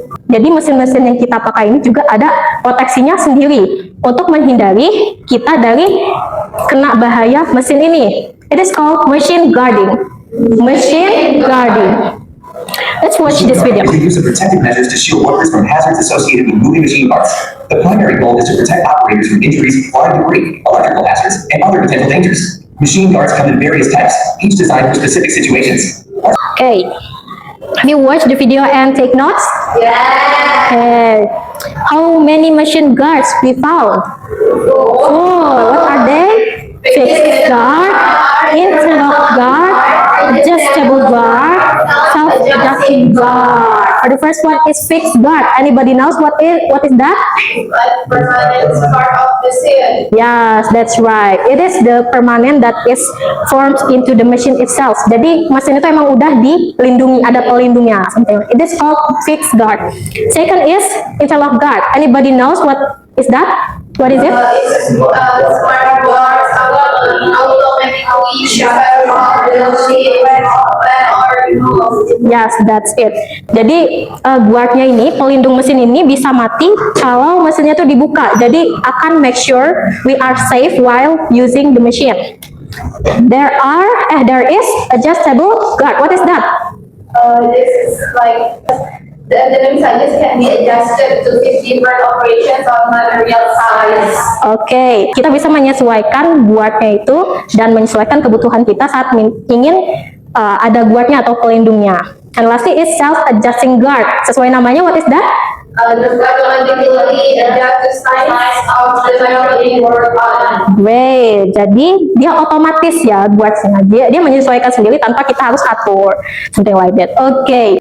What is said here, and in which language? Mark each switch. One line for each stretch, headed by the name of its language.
Indonesian: Jadi mesin-mesin yang kita pakai ini juga ada proteksinya sendiri untuk menghindari kita dari kena bahaya mesin ini.
English: It is called machine guarding. Machine guarding. Let's watch this video. The use of protective measures to shield workers from hazards associated with moving machine parts. The primary goal is to protect operators from injuries, fire debris, electrical hazards, and other potential dangers. Machine guards come in various types, each designed for specific situations. Okay. Have you watched the video and take notes? Okay. How many machine guards we found? 4. What are they? Fixed guard, interlock guard, adjustable guard, self-adjusting guard. The first one is fixed guard. Anybody knows what is that? Permanent part of the seal. Yes, that's right. It is the permanent that is formed into the machine itself.
Indonesian: Jadi mesin itu emang udah dilindungi, ada pelindungnya.
English: Something. It is called fixed guard. Second is interlock guard. Anybody knows what is that? What is it? It's smart guards, automatically shutter off the seal when or removed. Yes, that's it.
Indonesian: Jadi guardnya ini, pelindung mesin ini bisa mati kalau mesinnya itu dibuka. Jadi akan
English: make sure we are safe while using the machine. There is adjustable guard. What is that? This is like the devices can be adjusted to fit different operations on material size.
Indonesian: Oke, kita bisa menyesuaikan guardnya itu dan menyesuaikan kebutuhan kita saat ingin ada guardnya atau pelindungnya.
English: And lastly is self-adjusting guard.
Indonesian: Sesuai namanya,
English: what is that? The automatically adjust the size of the metal being worked on.
Indonesian: Great. Jadi dia otomatis ya guardnya. Dia menyesuaikan sendiri tanpa kita harus atur.
English: Something like that. Okay.